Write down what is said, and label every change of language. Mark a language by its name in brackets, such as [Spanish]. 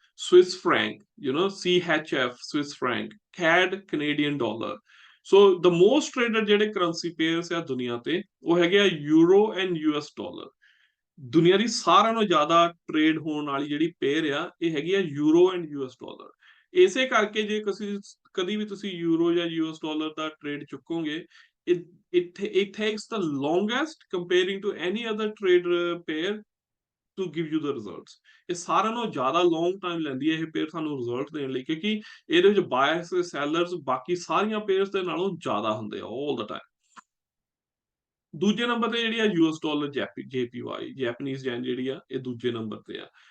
[Punjabi] Swiss Frank, CHF, Swiss Frank. CAD, Canadian dollar. So [English] the most traded [Punjabi] ਜਿਹੜੇ currency pairs ਆ ਦੁਨੀਆ ਤੇ, ਉਹ ਹੈਗੇ ਆ ਯੂਰੋ ਐਂਡ US ਡਾਲਰ। ਦੁਨੀਆ ਦੀ ਸਾਰਿਆਂ ਨਾਲੋਂ ਜ਼ਿਆਦਾ ਟ੍ਰੇਡ ਹੋਣ ਵਾਲੀ ਜਿਹੜੀ ਪੇਅਰ ਆ, ਇਹ ਹੈਗੀ ਆ ਯੂਰੋ ਐਂਡ US ਡਾਲਰ। ਇਸੇ ਕਰਕੇ ਜੇ ਕਦੀ ਵੀ ਤੁਸੀਂ ਯੂਰੋ ਜਾਂ US dollar ਦਾ trade ਚੁੱਕੋਗੇ, [English] it takes the longest comparing to any other trade pair to give you the results। [Punjabi] ਇਹ ਸਾਰਿਆਂ ਨਾਲੋਂ ਜ਼ਿਆਦਾ ਲੌਂਗ ਟਾਈਮ ਲੈਂਦੀ ਹੈ ਇਹ ਪੇਅਰ ਸਾਨੂੰ ਰਿਜ਼ਲਟ ਦੇਣ ਲਈ, ਕਿਉਂਕਿ ਇਹਦੇ ਵਿੱਚ ਬਾਇਰਸ ਤੇ ਸੈਲਰਸ ਬਾਕੀ ਸਾਰੀਆਂ ਪੇਅਰਸ ਦੇ ਨਾਲੋਂ ਜ਼ਿਆਦਾ ਹੁੰਦੇ ਆ ਆਲ ਦਾ ਟਾਈਮ। ਦੂਜੇ ਨੰਬਰ ਤੇ ਜਿਹੜੀ ਆ US ਡਾਲਰ, JPY, ਜੈਪਨੀਜ਼ ਯੈਨ ਜਿਹੜੀ ਆ, ਇਹ ਦੂਜੇ ਨੰਬਰ ਤੇ ਆ।